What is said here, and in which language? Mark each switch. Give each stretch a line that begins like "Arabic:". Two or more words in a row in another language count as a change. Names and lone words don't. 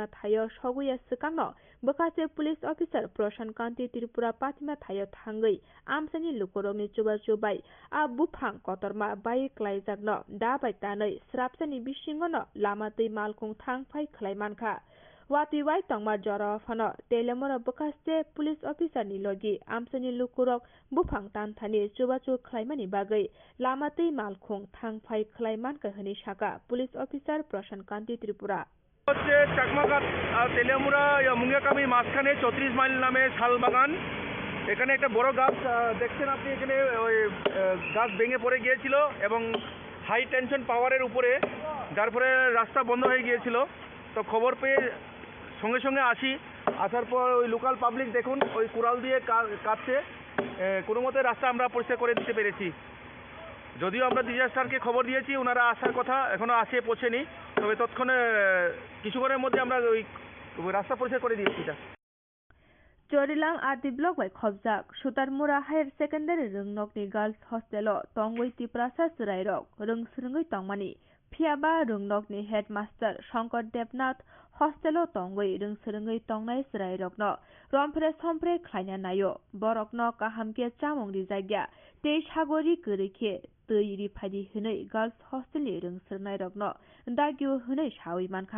Kok Borok: थायो सगैया सिगांनो बकासे
English: police officer
Kok Borok: प्रशान कान्ति त्रिपुरा पातिमा थायो थाङै आमसानि लुकुरकनि चुबा चुबाय आ बुफां कतरमा बायै क्लायजागनो दाबाय तानै स्राबसानि बिसिङनो लामातै मालखुं थांफाय खलायमानखा वातै वाइ तंमा जरा फन तेलेमुरा बकासे
English: police officer
Kok Borok: लगी आमसानि लुकुरक बुफां तान्थानि चुबाचु खलायमानि बागै लामातै मालखुं थांफाय खलायमानखा हनि साका
English: police officer
Kok Borok: प्रशान कान्ति त्रिपुरा
Bangla: হচ্ছে চাকমাঘাট তেলিয়ামুড়া মুঙ্গিয়াকামি মাঝখানে 34 মাইল নামে শালবাগান। এখানে একটা বড় গাছ দেখছেন আপনি, এখানে ওই গাছ ভেঙে পড়ে গিয়েছিল এবং
English: high tension power
Bangla: উপরে, যার ফলে রাস্তা বন্ধ হয়ে গিয়েছিল। তো খবর পেয়ে সঙ্গে সঙ্গে আসার পর ওই
English: local public
Bangla: দেখুন ওই কুড়াল দিয়ে কাটছে, কোনো মতে রাস্তা আমরা পরিষ্কার করে দিতে পেরেছি। যদিও আমরা ডিজাস্টারকে খবর দিয়েছি, ওনারা আসার কথা, এখনো আসে পৌঁছেনি, তবে তৎক্ষণে কিছুক্ষণের মধ্যে আমরা ওই রাস্তা পরিষ্কার করে দিয়েছি।
Kok Borok: Jorilang Adi Block by Khobjak, Sutarmura Higher Secondary Rungnokni Girls Hostel, Tongwei Tiprasa Surairok, Rungsrungi Tongmani, Phiaba Rungnokni Headmaster Shankar Devnath, Hostel Tongwei Rungsrungi Tongnai Surairokno, Rompre Sompre Kleina Nayo, Borokno Kahamke Chamong Rizagya, Tei Shagori Kurike, Tui Padi Hunay Girls Hostel Rungsrungai Rokno, Dagyu Hunay Shawi Manka.